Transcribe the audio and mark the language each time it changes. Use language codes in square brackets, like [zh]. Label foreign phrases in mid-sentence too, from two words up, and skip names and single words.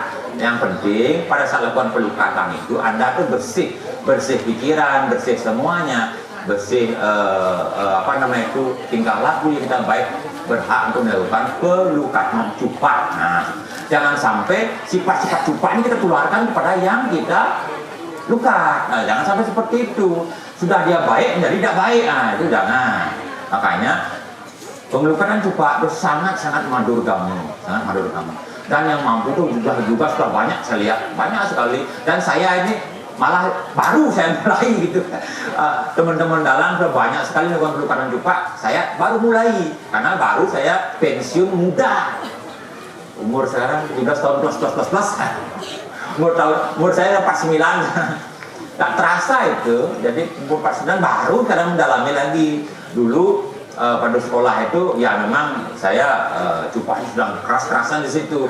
[id] Yang penting pada saat lakukan pelukatan itu Anda tuh bersih pikiran, bersih semuanya, bersih tingkah laku yang kita baik, berhak untuk melakukan pelukatan cupak. Nah, jangan sampai sifat-sifat cupak ini kita keluarkan kepada yang kita luka. Nah, jangan sampai seperti itu. Sudah dia baik menjadi tidak baik. Nah, itu jangan. Makanya pengelukatan cupak itu sangat madur kamu, dan yang mampu itu juga sudah banyak saya lihat, banyak sekali. Dan saya ini malah baru saya mulai gitu. Teman-teman dalam sudah banyak sekali melakukan pengelukatan cupak, saya baru mulai karena baru saya pensiun muda, umur sekarang 17 tahun plus. Umur saya 49. Tak terasa itu, jadi umur 49 baru kadang mendalami lagi. Dulu pada sekolah itu ya memang saya cupanya sedang keras-kerasan di situ.